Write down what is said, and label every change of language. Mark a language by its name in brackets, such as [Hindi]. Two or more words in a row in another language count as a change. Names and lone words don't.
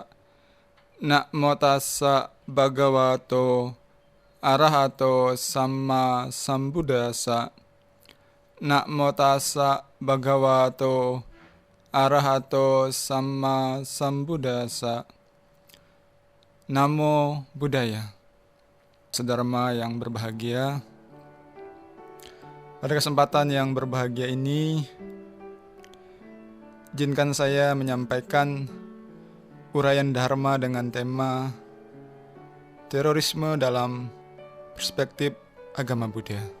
[Pali] Namo tassa bhagavato arahato samma sambuddhassa. Namo tassa bhagavato arahato samma sambuddhassa. Namo Buddhaya. [Indonesian] Sedharma yang berbahagia, pada kesempatan yang berbahagia ini, izinkan saya menyampaikan uraian Dharma dengan tema terorisme dalam perspektif agama Buddha.